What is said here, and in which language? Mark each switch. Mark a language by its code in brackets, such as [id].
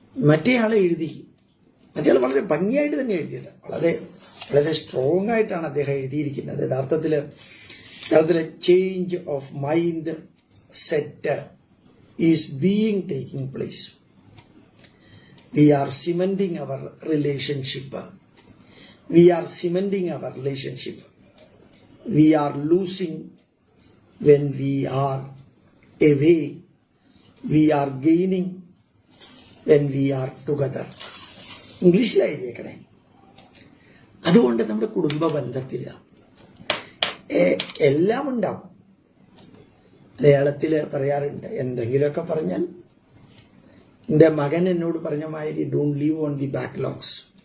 [ml] മറ്റേയാളെ എഴുതി, മറ്റേയാൾ വളരെ ഭംഗിയായിട്ട് തന്നെ എഴുതിയത്, വളരെ വളരെ സ്ട്രോങ് ആയിട്ടാണ് അദ്ദേഹം എഴുതിയിരിക്കുന്നത്. യഥാർത്ഥത്തില് [en] Change of mindset is being taking place. We are cementing our relationship. We are cementing our relationship. We are losing when we are away. We are gaining when we are together. [ml] ഇംഗ്ലീഷിലാണ് എഴുതിയേക്കണേ. അതുകൊണ്ട് നമ്മുടെ കുടുംബ ബന്ധത്തില് എല്ലാം ഉണ്ടാവും. മലയാളത്തില് പറയാറുണ്ട്, എന്തെങ്കിലുമൊക്കെ പറഞ്ഞാൽ, എൻ്റെ മകൻ എന്നോട് പറഞ്ഞ മാതിരി [en] Don't leave on the backlogs.